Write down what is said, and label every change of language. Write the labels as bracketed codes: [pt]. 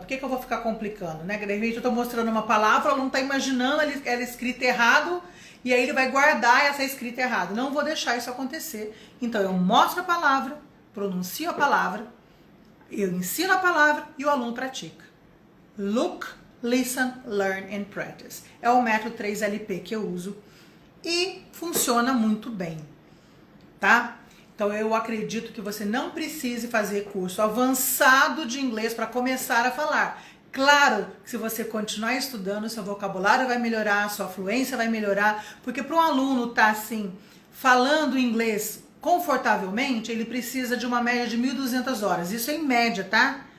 [pt] Por que eu vou ficar complicando, né? De repente eu tô mostrando uma palavra, ela não tá imaginando ela escrita errado, e aí ele vai guardar essa escrita errada. Não vou deixar isso acontecer. Então eu mostro a palavra, pronuncio a palavra, eu ensino a palavra e o aluno pratica. [en] Look, listen, learn and practice. [pt] É o método 3LP que eu uso e funciona muito bem, tá? Então eu acredito que você não precise fazer curso avançado de inglês para começar a falar. Claro que se você continuar estudando, seu vocabulário vai melhorar, sua fluência vai melhorar, porque para um aluno estar assim, falando inglês confortavelmente, ele precisa de uma média de 1.200 horas. Isso é em média, tá?